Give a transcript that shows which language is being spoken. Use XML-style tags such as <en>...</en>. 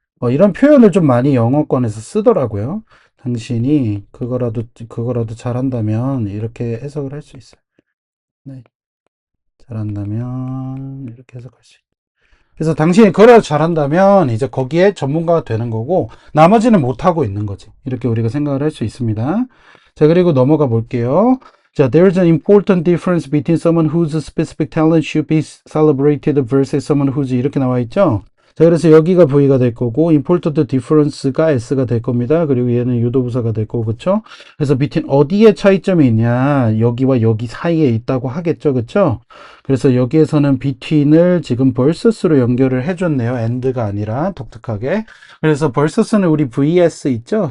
<ko>이런 표현을 좀 많이 영어권에서 쓰더라고요. 당신이 그거라도 잘한다면 이렇게 해석을 할 수 있어요. 네. 잘한다면 이렇게 해석할 수 있어요. 그래서 당신이 그거라도 잘한다면 이제 거기에 전문가가 되는 거고 나머지는 못하고 있는 거지. 이렇게 우리가 생각을 할 수 있습니다. 자, 그리고 넘어가 볼게요.</ko> <en>자, there's an important difference between someone whose specific talent should be celebrated versus someone whose</en> <ko>이렇게 나와 있죠. 자, 그래서 여기가 V가 될 거고 important difference가 S가 될 겁니다. 그리고 얘는 유도부사가 될 거고, 그쵸? 그래서 between 어디에 차이점이 있냐, 여기와 여기 사이에 있다고 하겠죠, 그쵸? 그래서 여기에서는 between을 지금 versus로 연결을 해줬네요. and가 아니라 독특하게. 그래서 versus는 우리 vs 있죠?</ko>